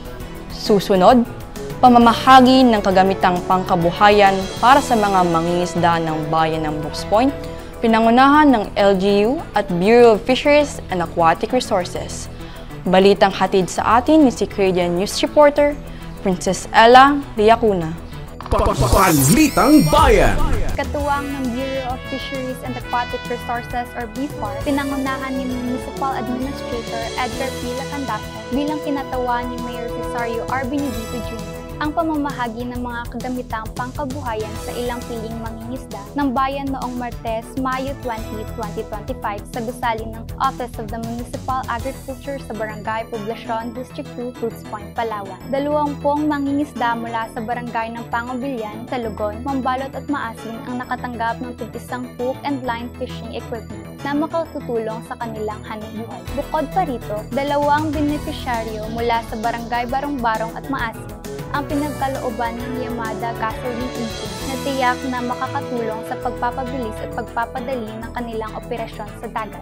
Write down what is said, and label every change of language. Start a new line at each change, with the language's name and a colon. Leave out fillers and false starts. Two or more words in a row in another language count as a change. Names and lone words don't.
Filipino: Susunod, pamamahagi ng kagamitang pangkabuhayan para sa mga mangingisda ng bayan ng Brooks Point, pinangunahan ng LGU at Bureau of Fisheries and Aquatic Resources. Balitang hatid sa atin ni si Canadian News Reporter, Princess Ella Liacuna. Balitang Bayan. Katuwang ng Bureau of Fisheries and Aquatic Resources or BFAR, pinangunahan ni Municipal Administrator Edgar P. Lacandaso bilang kinatawa ni Mayor Cesario R. Benedito Jr. ang pamamahagi ng mga kagamitang pangkabuhayan sa ilang piling mangingisda ng bayan noong Martes, Mayo 20, 2025 sa gusali ng Office of the Municipal Agriculture sa Barangay Poblacion District 2, Brooks Point, Palawan. 20 mangingisda mula sa barangay ng Pangobilyan, Talugon, Mambalot at Maasin ang nakatanggap ng tig-isang
English: hook and line fishing equipment
Filipino: na makatutulong sa kanilang hanapbuhay. Bukod pa rito, 2 benepisyaryo mula sa Barangay Barong-Barong at Maasin ang pinagkalooban ng Yamada Gasoline Engine na tiyak na makakatulong sa pagpapabilis at pagpapadali ng kanilang operasyon sa dagat.